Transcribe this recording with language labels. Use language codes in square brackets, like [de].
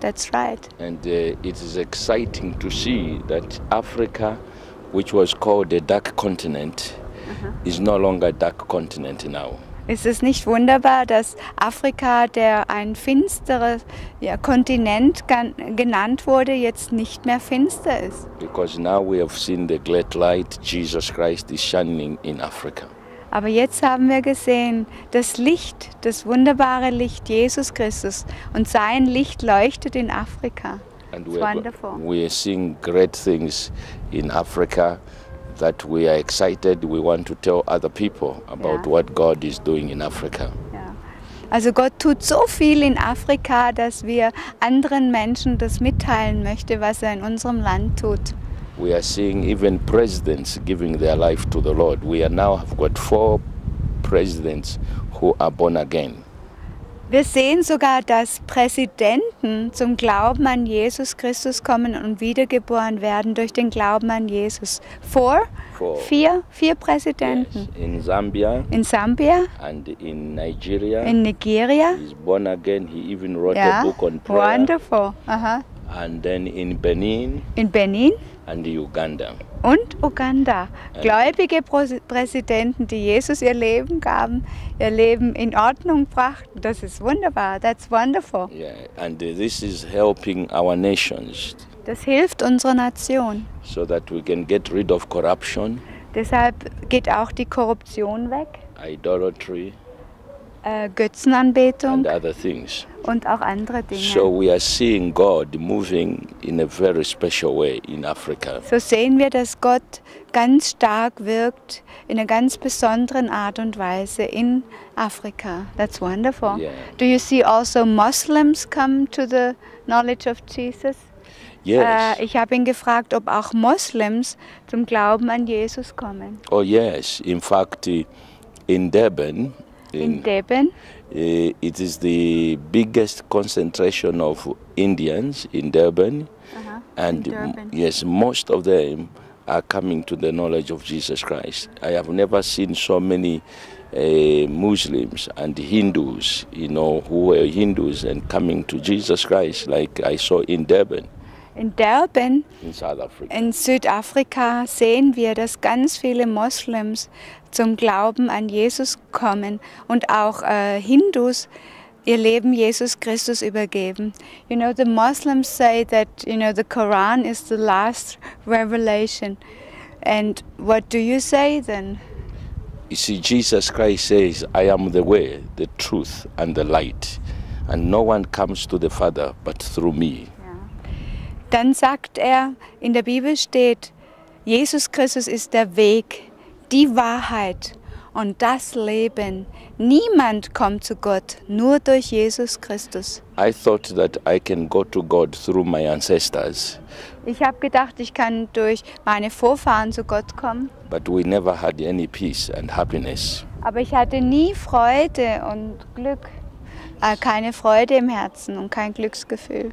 [en] That's right. And it is exciting to see that Africa, which was called the dark continent, is no longer a dark continent now. [de] Ist es nicht wunderbar, dass Afrika, der ein finsterer Kontinent genannt wurde, jetzt nicht mehr finster ist? [en] Because now we have seen the great light, Jesus Christ is shining in Africa. [de] Aber jetzt haben wir gesehen, das Licht, das wunderbare Licht Jesus Christus, und sein Licht leuchtet in Afrika. [en] And It's wonderful. we are seeing great things in Africa that we are excited. We want to tell other people about Yeah. what God is doing in Africa. [de] Ja. Also Gott tut so viel in Afrika, dass wir anderen Menschen das mitteilen möchten, was er in unserem Land tut. [en] We are seeing even presidents giving their life to the Lord. We are now have got 4 presidents who are born again. [de] Wir sehen sogar, dass Präsidenten zum Glauben an Jesus Christus kommen und wiedergeboren werden durch den Glauben an Jesus. Vier Präsidenten. [en] Yes. In Zambia [de] In Sambia, [en] and in Nigeria. [de] in Nigeria. [en] He's born again. He even wrote [de] Ja, [en] a book on prayer. wonderful. Aha. and then in Benin [de] in Benin [en] and Uganda. [de] und Uganda. Gläubige Präsidenten, die Jesus ihr Leben gaben, ihr Leben in Ordnung brachten. Das ist wunderbar. [en] That's wonderful. Yeah, and this is helping our nations [de] Das hilft unserer Nation. [en] so that we can get rid of corruption, [de] Deshalb geht auch die Korruption weg, [en] idolatry, [de] Götzenanbetung [en] and other things. [de] und auch andere Dinge. [en] So we are seeing God moving in a very special way in Africa. [de] So sehen wir, dass Gott ganz stark wirkt in einer ganz besonderen Art und Weise in Afrika. [en] That's wonderful. Yeah. Do you see also Muslims come to the knowledge of Jesus? Yes. [de] Ich habe ihn gefragt, ob auch Moslems zum Glauben an Jesus kommen. [en] Oh yes. In fact, in Durban, [de] In Deben, [en] it is the biggest concentration of Indians in Durban, and in Durban. yes, most of them are coming to the knowledge of Jesus Christ. I have never seen so many Muslims and Hindus, who were Hindus and coming to Jesus Christ like I saw in Durban, in Durban, in South Africa. [de] in Südafrika, sehen wir, dass ganz viele Moslems zum Glauben an Jesus kommen und auch Hindus ihr Leben Jesus Christus übergeben. [en] You know, the Muslims say that, the Quran is the last revelation. And what do you say then? You see, Jesus Christ says, I am the way, the truth, and the light, and no one comes to the Father but through me. [de] Dann sagt er, in der Bibel steht, Jesus Christus ist der Weg, die Wahrheit und das Leben. Niemand kommt zu Gott, nur durch Jesus Christus. [en] I thought that I can go to God through my ancestors, [de] Ich habe gedacht, ich kann durch meine Vorfahren zu Gott kommen, [en] but we never had any peace and happiness. [de] aber ich hatte nie Freude und Glück. Keine Freude im Herzen und kein Glücksgefühl.